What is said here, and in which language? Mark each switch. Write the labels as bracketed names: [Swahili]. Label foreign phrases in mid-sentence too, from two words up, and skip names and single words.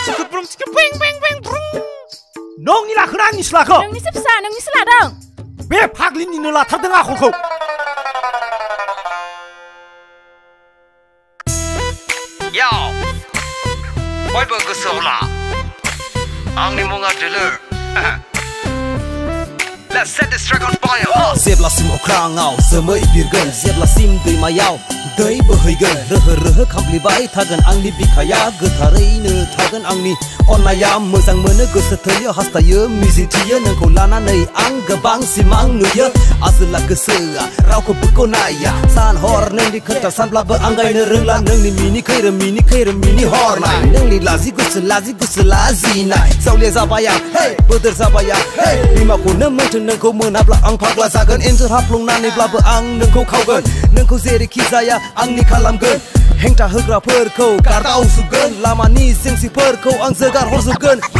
[Bodo] नोंनि लाखोना आंनिसो लाखो नोंनिसो फिसा नोंनिसो लादों बे फाग्लिनिनो लाथारदों आखलखौ बयबो गोसोआव ला आंनि मुङा दिलर [English] Let's set this track on fire [Bodo] जेब्लासिम अख्राङाव जोमै बिरगोन जेब्लासिम दैमायाव दै बोहैगोन रोहो रोहो खामफ्लिबाय थागोन आंनि बिखाया गोथारैनो थागोन आंनि अननाया मोजां मोनो गोसो थोयो हास्थायो मिजिंथियो नोंखौ लानानै आं गोबां सिमां नुयो आजोला गोसोआ रावखौबो नाया सान हर नोंनि खोथा सानब्लाबो आंगायनो रोंला नोंनि मिनि खैरोम मिनि हरनाय नोंनि लाजि गुसु लाजिनाय जावलिया जाबाय आं हे बोदोर जाबाय आं हे बिमाखौनो मोनथों नोंखौ मोनाब्ला आं फाग्ला जागोन एन्जर हाफ्लंनानैब्लाबो आं नोंखौ खावगोन नोंखौ जेरैखि जाया आंनि खालामगोन हेंथा होग्राफोरखौ गारदावजोबगोन लामानि जेंसिफोरखौ आं जोगार हरजोबगोन